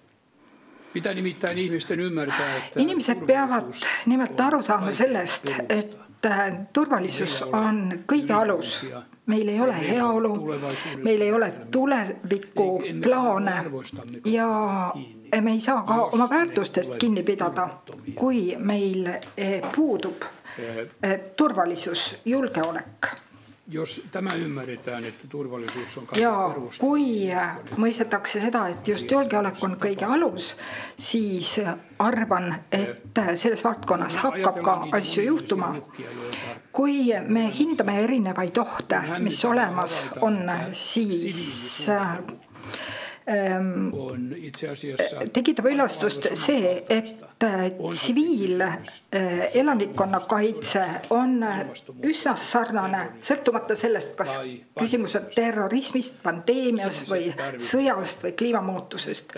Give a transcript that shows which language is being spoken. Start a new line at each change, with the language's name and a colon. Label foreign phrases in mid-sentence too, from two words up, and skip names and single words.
Estonian: Inimesed peavad nimelt aru saama sellest, et turvalisus on kõige alus. Meil ei ole heaolu, meil ei ole tuleviku plaane ja me ei saa ka oma väärtustest kinni pidada, kui meil puudub turvalisus, julgeolek.
Finnish: Jos tämä ymmärretään, että turvallisuus on
Estonian: ja kui mõistetakse seda, et just julgeolek on kõige alus, siis arvan, et selles valdkonnas hakkab ka asju juhtuma. Kui me hindame erinevaid ohte, mis olemas on, siis tekitab ülastust see, et tsiviilelanikkonna kaitse on üsna sarnane, sõltumata sellest, kas küsimus on terrorismist, pandeemias või sõjast või kliimamuutusest.